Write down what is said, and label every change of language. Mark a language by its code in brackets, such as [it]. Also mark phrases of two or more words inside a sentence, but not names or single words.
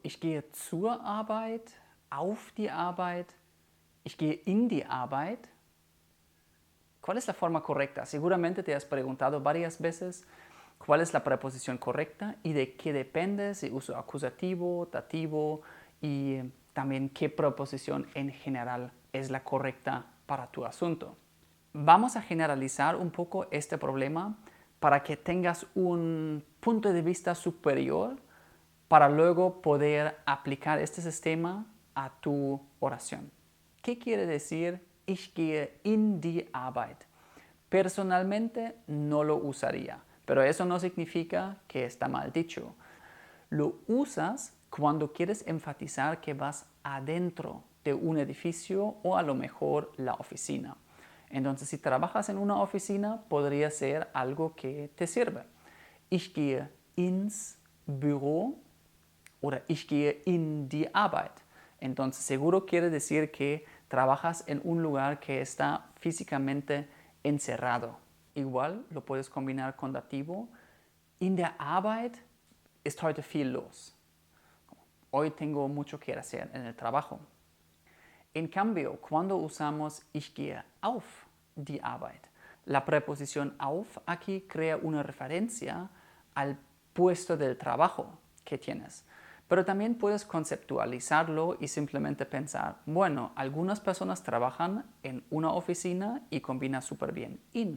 [de] Ich gehe zur Arbeit, auf die Arbeit, ich gehe in die Arbeit. [es] ¿Cuál es la forma correcta? Seguramente te has preguntado varias veces cuál es la preposición correcta y de qué depende, si uso acusativo, dativo y también qué preposición en general es la correcta para tu asunto. Vamos a generalizar un poco este problema para que tengas un punto de vista superior para luego poder aplicar este sistema a tu oración. ¿Qué quiere decir [de] ich gehe in die Arbeit? [es] Personalmente no lo usaría, pero eso no significa que está mal dicho. Lo usas cuando quieres enfatizar que vas adentro de un edificio o a lo mejor la oficina. Entonces, si trabajas en una oficina, podría ser algo que te sirve. [de] Ich gehe ins Büro oder ich gehe in die Arbeit. [es] Entonces, seguro quiere decir que trabajas en un lugar que está físicamente encerrado. Igual lo puedes combinar con dativo. [de] In der Arbeit ist heute viel los. [es] Hoy tengo mucho que hacer en el trabajo. En cambio, cuando usamos [de] ich gehe auf die Arbeit, [es] la preposición auf aquí crea una referencia al puesto del trabajo que tienes. Pero también puedes conceptualizarlo y simplemente pensar, bueno, algunas personas trabajan en una oficina y combina súper bien in.